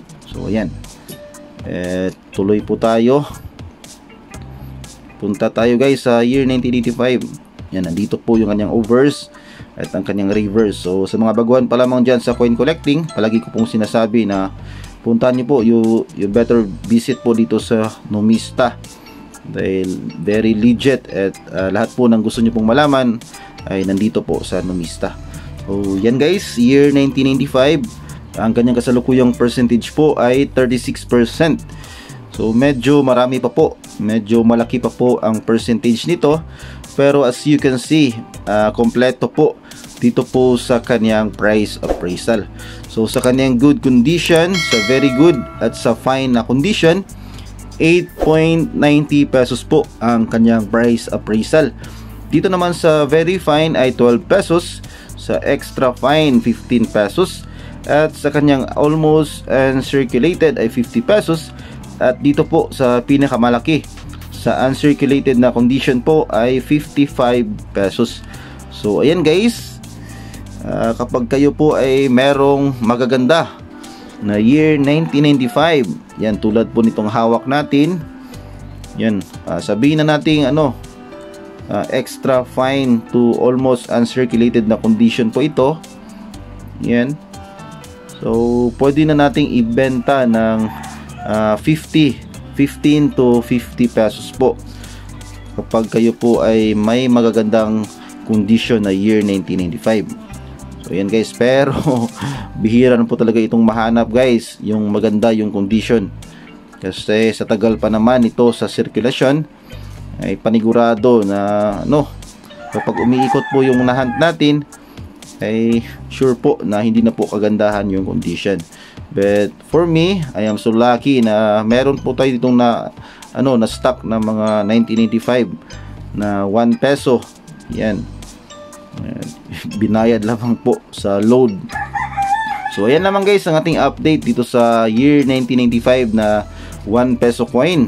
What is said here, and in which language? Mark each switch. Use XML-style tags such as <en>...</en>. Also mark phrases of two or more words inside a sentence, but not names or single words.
<tl>So ayan. Tuloy po tayo. Punta tayo guys sa year 1985. Yan, nandito po yung kanyang overs at ang kanyang reverse. So sa mga baguhan pa lamang dyan sa coin collecting, palagi ko pong sinasabi na puntahan nyo po,</tl> <en>you better visit</en> <tl>po dito sa Numista. Dahil</tl> <en>very legit</en> <tl>at lahat po ng gusto nyo pong malaman ay nandito po sa Numista. So yan guys, year 1995, ang kanyang kasalukuyang percentage po ay 36%. So medyo marami pa po, medyo malaki pa po ang percentage nito.</tl> <en>Pero as you can see,</en> <tl>kompleto po dito po sa kanyang</tl> <en>price appraisal.</en> <tl>So sa kanyang</tl> <en>good condition,</en> <tl>sa</tl> <en>very good</en> <tl>at sa fine na condition, 8.90 pesos po ang kanyang</tl> <en>price appraisal.</en> <tl>Dito naman sa</tl> <en>very fine</en> <tl>ay 12 pesos, sa</tl> <en>extra fine</en> <tl>15 pesos, at sa kanyang</tl> <en>almost uncirculated</en> <tl>ay 50 pesos, at dito po sa pinakamalaki sa uncirculated na condition po ay 55 pesos. So ayan guys, kapag kayo po ay merong magaganda na year 1995, yan tulad po nitong hawak natin, yan, sabihin na natin</tl> <en>extra fine to almost uncirculated</en> <tl>na condition po ito. Yan, so pwede na nating ibenta ng 15 to 50 pesos po kapag kayo po ay may magagandang condition na year 1995. So yan guys, pero bihira na po talaga itong mahanap guys, yung maganda yung condition, kasi sa tagal pa naman ito sa sirkulasyon ay panigurado na kapag umiikot po yung nahunt natin ay sure po na hindi na po kagandahan yung condition.</tl> <en>But for me, I am so lucky</en> <tl>na meron po tayo ditong na stock na mga 1985 na 1 peso. Yan, binayad lamang po sa load. So ayan naman guys ang ating update dito sa year 1995 na 1 peso coin.</tl>